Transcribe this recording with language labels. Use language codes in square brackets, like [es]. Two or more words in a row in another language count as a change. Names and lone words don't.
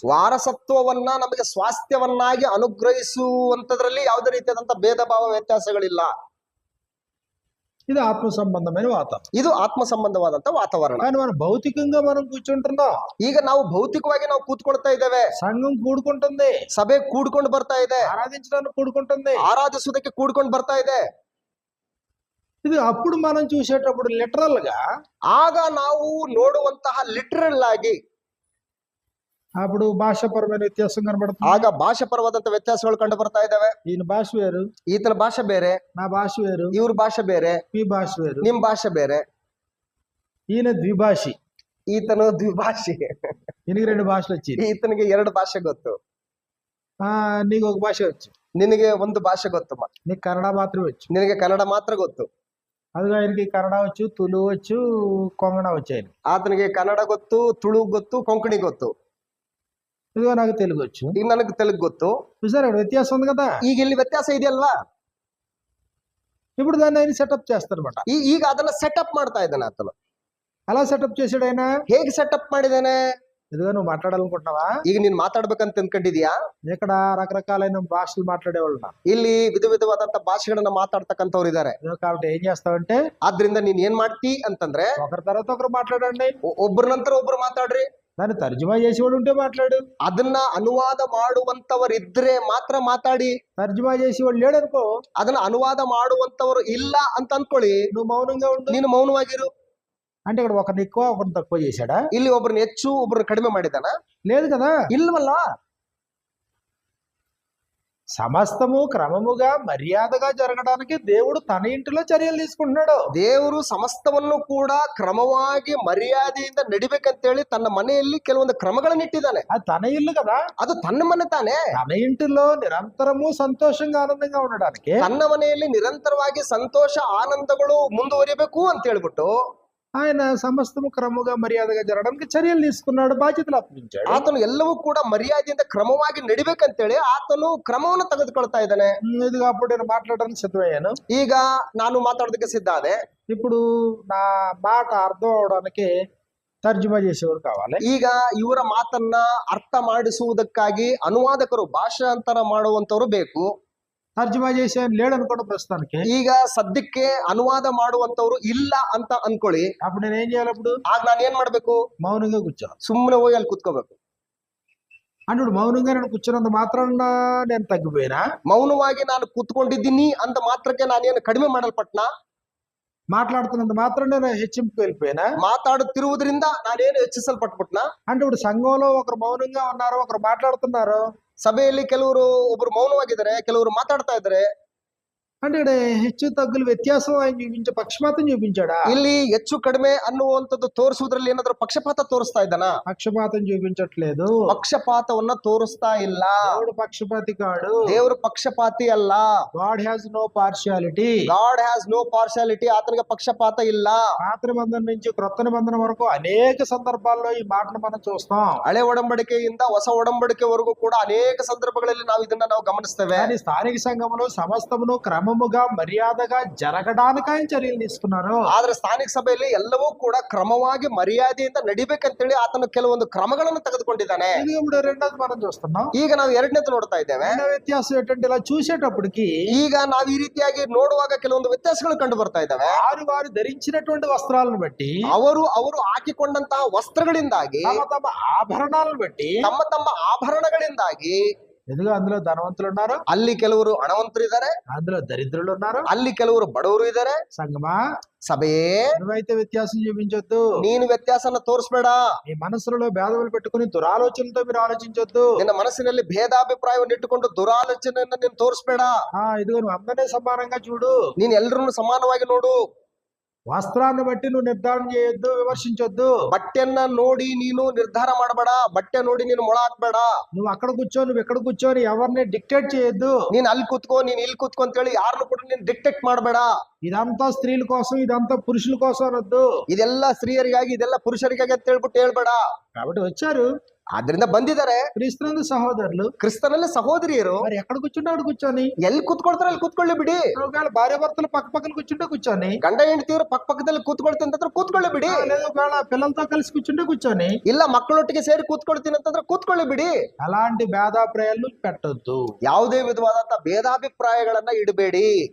[kn] ವಾರಸತ್ವವನ್ನ ನಮಗೆ ಸ್ವಾಸ್ಥ್ಯವನ್ನಾಗಿ ಅನುಗ್ರಹಿಸುವಂತದ್ರಲ್ಲಿ ಯಾವುದೇ ರೀತಿಯಾದಂತ ಭೇದ ಭಾವ ವ್ಯತ್ಯಾಸಗಳಿಲ್ಲ. [te] ఇది ఆత్మ సంబంధమైన వాతావరణం. [kn] ಇದು ಆತ್ಮ ಸಂಬಂಧವಾದಂತ ವಾತಾವರಣ. [te] కానీ మనం భౌతికంగా మనం కూర్చుంటున్నాం. [kn] ಈಗ ನಾವು ಭೌತಿಕವಾಗಿ ನಾವು ಕೂತ್ಕೊಳ್ತಾ ಇದ್ದೇವೆ. [te] సంఘం కూడుకుంటుంది, [kn] ಸಭೆ ಕೂಡ್ಕೊಂಡು ಬರ್ತಾ ಇದೆ, [te] ఆరాధించడానికి కూడుకుంటుంది, [kn] ಆರಾಧಿಸುವುದಕ್ಕೆ ಕೂಡ್ಕೊಂಡು ಬರ್ತಾ ಇದೆ. [te] ఇది ಅప్పుడు మనం చూసేటప్పుడు లిటరల్ గా, [kn] ಆಗ ನಾವು ನೋಡುವಂತಹ ಲಿಟರಲ್ ಆಗಿ, [te] అప్పుడు భాషాపరమైన వ్యత్యాసం కనబడుతుంది. [kn] ಆಗ ಭಾಷಾಪರವಾದಂತ ವ್ಯತ್ಯಾಸಗಳು ಕಂಡು ಬರ್ತಾ ಇದ್ದಾವೆ. [te] ఈయన భాష వేరు, [kn] ಈತನ ಭಾಷೆ ಬೇರೆ, [te] నా భాష వేరు, [kn] ಇವ್ರ ಭಾಷೆ ಬೇರೆ, [te] మీ భాష వేరు, [kn] ನಿಮ್ ಭಾಷೆ ಬೇರೆ. [te] ఈయన ద్విభాషి, [kn] ಈತನು ದ್ವಿಭಾಷಿ, [te] ఈయనకి 2 భాషలు వచ్చి, [kn] ಈತನಿಗೆ 2 ಭಾಷೆ ಗೊತ್ತು. [te] నీకు ఒక భాష వచ్చు, [kn] ನಿನಗೆ ಒಂದು ಭಾಷೆ ಗೊತ್ತು, [te] నీకు కన్నడ మాత్రమే వచ్చు. [kn] ನಿನಗೆ ಕನ್ನಡ ಮಾತ್ರ ಗೊತ್ತು. [te] అదిగా ఆయనకి కన్నడ వచ్చు, తులు వచ్చు, కొంగణ వచ్చు. ఆయన [kn] ಆತನಿಗೆ ಕನ್ನಡ ಗೊತ್ತು, ತುಳು ಗೊತ್ತು, ಕೊಂಕಣಿ ಗೊತ್ತು. [te] ఇదిగో నాకు తెలుగు వచ్చు, [kn] ಈಗ ನನಗೆ ತೆಲುಗು ಗೊತ್ತು. [te] చూసారు ఇక్కడ వ్యత్యాసం ఉంది కదా. [kn] ಈಗ ಇಲ್ಲಿ ವ್ಯತ್ಯಾಸ ಇದೆಯಲ್ವಾ? [te] ఇప్పుడు దాన్ని ఆయన సెటప్ చేస్తారన్నమాట. [kn] ಈಗ ಅದನ್ನ ಸೆಟಪ್ ಮಾಡ್ತಾ ಇದ್ದಾನೆ ಆತನು. [te] అలా సెటప్ చేసాడు ఆయన. [kn] ಹೇಗೆ ಸೆಟಪ್ ಮಾಡಿದಾನೆ? [te] ఇదిగో నువ్వు మాట్లాడాలనుకుంటున్నావా? [kn] ಈಗ ನೀನ್ ಮಾತಾಡ್ಬೇಕಂತ ಅನ್ಕೊಂಡಿದ್ಯಾ? [te] ఇక్కడ రకరకాలైన భాషలు మాట్లాడేవాళ్ళు. [kn] ಇಲ್ಲಿ ವಿಧ ವಿಧವಾದಂತ ಭಾಷೆಗಳನ್ನ ಮಾತಾಡ್ತಕ್ಕಂಥವ್ರು ಇದಾರೆ. [te] కాబట్టి ఏం చేస్తావంటే, [kn] ಆದ್ರಿಂದ ನೀನ್ ಏನ್ ಮಾಡ್ತಿ ಅಂತಂದ್ರೆ, [te] ఒకరి తర్వాత ఒకరు మాట్లాడండి, [kn] ಒಬ್ಬರ ನಂತರ ಒಬ್ರು ಮಾತಾಡ್ರಿ. [te] దాన్ని తర్జుమా చేసేవాడు ఉంటే మాట్లాడు. [kn] ಅದನ್ನ ಅನುವಾದ ಮಾಡುವಂತವರಿದ್ರೆ ಮಾತ್ರ ಮಾತಾಡಿ. [te] తర్జుమా చేసేవాడు లేడు అనుకో, [kn] ಅದನ್ನ ಅನುವಾದ ಮಾಡುವಂತವರು ಇಲ್ಲ ಅಂತ ಅನ್ಕೊಳ್ಳಿ, [te] నువ్వు మౌనంగా ఉండు. [kn] ನೀನು ಮೌನವಾಗಿರು. [te] అంటే ఇక్కడ ఒకరిని ఎక్కువ ఒకరిని తక్కువ చేశాడా? [kn] ಇಲ್ಲಿ ಒಬ್ರನ್ನ ಹೆಚ್ಚು ಒಬ್ರನ್ನ ಕಡಿಮೆ ಮಾಡಿದಾನ? [te] లేదు కదా. [kn] ಇಲ್ವಲ್ಲ. [te] సమస్తము క్రమముగా మర్యాదగా జరగడానికి దేవుడు తన ఇంటిలో చర్యలు తీసుకుంటున్నాడు. [kn] ದೇವರು ಸಮಸ್ತವನ್ನು ಕೂಡ ಕ್ರಮವಾಗಿ ಮರ್ಯಾದೆಯಿಂದ ನಡಿಬೇಕಂತೇಳಿ ತನ್ನ ಮನೆಯಲ್ಲಿ ಕೆಲವೊಂದು ಕ್ರಮಗಳನ್ನು ಇಟ್ಟಿದ್ದಾನೆ. [te] అది తన ఇల్లు కదా. [kn] ಅದು ತನ್ನ ಮನೆ ತಾನೆ. [te] తన ఇంటిలో నిరంతరము సంతోషంగా ఆనందంగా ఉండడానికి [kn] ತನ್ನ ಮನೆಯಲ್ಲಿ ನಿರಂತರವಾಗಿ ಸಂತೋಷ ಆನಂದಗಳು ಮುಂದುವರಿಬೇಕು ಅಂತ ಹೇಳ್ಬಿಟ್ಟು [te] ఆయన సమస్తము క్రమముగా మర్యాదగా జరగడానికి చర్యలు తీసుకున్నాడు, బాధ్యతలు అప్పగించాడు. [kn] ಆತನು ಎಲ್ಲವೂ ಕೂಡ ಮರ್ಯಾದೆಯಿಂದ ಕ್ರಮವಾಗಿ ನಡಿಬೇಕಂತೇಳಿ ಆತನು ಕ್ರಮವನ್ನು ತೆಗೆದುಕೊಳ್ತಾ ಇದ್ದಾನೆ. [te] ఇదిగో అప్పుడు నేను మాట్లాడడానికి సిద్ధమయ్యాను. [kn] ಈಗ ನಾನು ಮಾತಾಡೋದಕ್ಕೆ ಸಿದ್ಧ ಆದೆ. [te] ఇప్పుడు నా మాట అర్థం అవడానికి తర్జుమా చేసేవారు కావాలి. [kn] ಈಗ ಇವರ ಮಾತನ್ನ ಅರ್ಥ ಮಾಡಿಸುವುದಕ್ಕಾಗಿ ಅನುವಾದಕರು, ಭಾಷಾಂತರ ಮಾಡುವಂತವರು ಬೇಕು. [te] తర్జుమా చేసే లేడు అనుకోండి ప్రస్తుతానికి. [kn] ಈಗ ಸದ್ಯಕ್ಕೆ ಅನುವಾದ ಮಾಡುವಂತವ್ರು ಇಲ್ಲ ಅಂತ ಅನ್ಕೊಳ್ಳಿ. [te] అప్పుడు నేను ఏం చేయాలి? అప్పుడు [kn] ಆಗ ನಾನು ಏನ್ ಮಾಡ್ಬೇಕು? [te] మౌనంగా కూర్చో. [kn] ಸುಮ್ಮನೆ ಹೋಗಿ ಅಲ್ಲಿ ಕುತ್ಕೋಬೇಕು. [te] అంటే ఇప్పుడు మౌనంగా నేను కూర్చున్నంత మాత్రాన నేను తగ్గిపోయినా? [kn] ಮೌನವಾಗಿ ನಾನು ಕೂತ್ಕೊಂಡಿದ್ದೀನಿ ಅಂತ ಮಾತ್ರಕ್ಕೆ ನಾನೇನು ಕಡಿಮೆ ಮಾಡಲ್ಪಟ್ನಾ? [te] మాట్లాడుతున్నంత మాత్రం నేను హెచ్చింపుకు వెళ్ళిపోయినా? [kn] ಮಾತಾಡುತ್ತಿರುವುದರಿಂದ ನಾನೇನು ಹೆಚ್ಚಿಸಲ್ಪಟ್ಬಿಟ್ನಾ? [te] అంటే ఇప్పుడు సంఘంలో ఒకరు మౌనంగా ఉన్నారు, ఒకరు మాట్లాడుతున్నారు. [kn] ಸಭೆಯಲ್ಲಿ ಕೆಲವರು ಒಬ್ರು ಮೌನವಾಗಿದ್ದಾರೆ, ಕೆಲವರು ಮಾತಾಡ್ತಾ ಇದ್ದಾರೆ. [te] అంటే ఇక్కడ హెచ్చు తగ్గులు వ్యత్యాసం ఆయన చూపించే పక్షపాతం చూపించాడా? [kn] ಇಲ್ಲಿ ಹೆಚ್ಚು ಕಡಿಮೆ ಅನ್ನುವಂಥದ್ದು ತೋರಿಸುವುದ್ರಲ್ಲಿ ಏನಾದ್ರು ಪಕ್ಷಪಾತ ತೋರಿಸ್ತಾ ಇದ್ದಾನ? [te] పక్షపాతం చూపించట్లేదు. [kn] ಪಕ್ಷಪಾತವನ್ನ ತೋರಿಸ್ತಾ ಇಲ್ಲ. [te] దేవుడు పక్షపాతి కాడు. [kn] ದೇವರು ಪಕ್ಷಪಾತಿ ಅಲ್ಲ. [en] God has no partiality. God has no partiality. [kn] ಆತನಿಗೆ ಪಕ್ಷಪಾತ ಇಲ್ಲ. [te] పాత నిబంధన నుంచి క్రొత్త నిబంధన వరకు అనేక సందర్భాల్లో ఈ మాటను మనం చూస్తాం. [kn] ಹಳೆ ಒಡಂಬಡಿಕೆಯಿಂದ ಹೊಸ ಒಡಂಬಡಿಕೆವರೆಗೂ ಕೂಡ ಅನೇಕ ಸಂದರ್ಭಗಳಲ್ಲಿ ನಾವು ಇದನ್ನ ಗಮನಿಸ್ತೇವೆ. [te] కానీ స్థానిక సంఘంలో సమస్తమును క్రమముగా మర్యాదగా జరగడానికి ఆయన చర్యలు తీసుకున్నారు. [kn] ಆದ್ರೆ ಸ್ಥಾನಿಕ ಸಭೆಯಲ್ಲಿ ಎಲ್ಲವೂ ಕೂಡ ಕ್ರಮವಾಗಿ ಮರ್ಯಾದೆಯಿಂದ ನಡಿಬೇಕಂತೇಳಿ ಆತನು ಕೆಲವೊಂದು ಕ್ರಮಗಳನ್ನು ತೆಗೆದುಕೊಂಡಿದ್ದಾನೆ. [te] ఇది ఇప్పుడు రెండోది మనం చూస్తున్నాం. [kn] ಈಗ ನಾವು ಎರಡನೇದು ನೋಡ್ತಾ ಇದ್ದೇವೆ. [te] రెండో వ్యత్యాసం ఏంటంటే ఇలా చూసేటప్పటికి [kn] ಈಗ ನಾವು ಈ ರೀತಿಯಾಗಿ ನೋಡುವಾಗ ಕೆಲವೊಂದು ವ್ಯತ್ಯಾಸಗಳು ಕಂಡು ಬರ್ತಾ ಇದ್ದಾವೆ. [te] వారు ధరించినటువంటి వస్త్రాలను బట్టి, [kn] ಅವರು ಹಾಕಿಕೊಂಡಂತಹ ವಸ್ತ್ರಗಳಿಂದಾಗಿ, [te] తమ తమ ఆభరణాలను బట్టి, [kn] ತಮ್ಮ ತಮ್ಮ ಆಭರಣಗಳಿಂದಾಗಿ, [te] ఎదుగు అందులో ధనవంతులు ఉన్నారు, [kn] ಅಲ್ಲಿ ಕೆಲವರು ಹಣವಂತರು ಇದ್ದಾರೆ, [te] అందులో దరిద్రులు ఉన్నారు, [kn] ಅಲ್ಲಿ ಕೆಲವರು ಬಡವರು ಇದ್ದಾರೆ. [te] సంగమా, [kn] ಸಭೆಯೇ, [te] నువ్వైతే వ్యత్యాసం చూపించొద్దు. [kn] ನೀನು ವ್ಯತ್ಯಾಸನ ತೋರಿಸ್ಬೇಡ. [te] మీ మనసులో భేదములు పెట్టుకుని దురాలోచనలతో మీరు ఆలోచించొద్దు. [kn] ನಿನ್ನ ಮನಸ್ಸಿನಲ್ಲಿ ಭೇದಾಭಿಪ್ರಾಯವನ್ನು ಇಟ್ಟುಕೊಂಡು ದುರಾಲೋಚನೆಯನ್ನ ನೀನು ತೋರಿಸ್ಬೇಡ. [te] ఇదిగో నువ్వు అందరినీ సమానంగా చూడు. [kn] ನೀನ್ ಎಲ್ಲರನ್ನು ಸಮಾನವಾಗಿ ನೋಡು. [te] వస్త్రాన్ని బట్టి నువ్వు నిర్ధారణ చేయొద్దు, విమర్శించొద్దు. [kn] ಬಟ್ಟೆಯನ್ನ ನೋಡಿ ನೀನು ನಿರ್ಧಾರ ಮಾಡಬೇಡ. ಬಟ್ಟೆ ನೋಡಿ ನೀನು ಮೊಳ ಹಾಕ್ಬೇಡ. [te] నువ్వు అక్కడ కూర్చో, నువ్వు ఎక్కడ కూర్చొని ఎవరిని డిక్టేట్ చేయొద్దు. [kn] ನೀನ್ ಅಲ್ಲಿ ಕೂತ್ಕೋ, ನೀನ್ ಇಲ್ಲಿ ಕೂತ್ಕೋ ಅಂತ ಹೇಳಿ ಯಾರನ್ನು ಕೂಡ ನೀನ್ ಡಿಕ್ಟೇಟ್ ಮಾಡಬೇಡ. [te] ఇదంతా స్త్రీల కోసం, ఇదంతా పురుషుల కోసం అనొద్దు. [kn] ಇದೆಲ್ಲ ಸ್ತ್ರೀಯರಿಗಾಗಿ, ಇದೆಲ್ಲ ಪುರುಷರಿಗಾಗಿ ಅಂತ ಹೇಳ್ಬಿಟ್ಟು ಹೇಳ್ಬೇಡ. [te] కాబట్టి వచ్చారు, [kn] ಆದ್ರಿಂದ ಬಂದಿದ್ದಾರೆ [te] క్రీస్తునందు సహోదరులు, [kn] ಕ್ರಿಸ್ತನಲ್ಲಿ ಸಹೋದರಿಯರು. [te] మరి ఎక్కడ కూర్చుంటే అక్కడ కూర్చొని, [kn] ಎಲ್ಲಿ ಕೂತ್ಕೊಳ್ತಾರೆ ಅಲ್ಲಿ ಕೂತ್ಕೊಳ್ಳಿ ಬಿಡಿ. [te] ఒకవేళ భార్య భర్తలు పక్క పక్కన కూర్చుంటే కూర్చొని, [kn] ಗಂಡ ಹೆಂಡತಿಯವರು ಪಕ್ಕ పಕ್ಕದಲ್ಲಿ ಕೂತ್ಕೊಳ್ತೀನಿ ಅಂತಂದ್ರೆ ಕೂತ್ಕೊಳ್ಳಿ ಬಿಡಿ. [te] లేదా ఒకవేళ పిల్లలతో కలిసి కూర్చుంటే కూర్చొని, [kn] ಇಲ್ಲ ಮಕ್ಕಳೊಟ್ಟಿಗೆ ಸೇರಿ ಕೂತ್ಕೊಳ್ತೀನಿ ಅಂತಂದ್ರೆ ಕೂತ್ಕೊಳ್ಳಿ ಬಿಡಿ. [te] అలాంటి భేదాభిప్రాయాలు పెట్టొద్దు. [kn] ಯಾವುದೇ ವಿಧವಾದಂತ ಭೇದಾಭಿಪ್ರಾಯಗಳನ್ನ ಇಡಬೇಡಿ.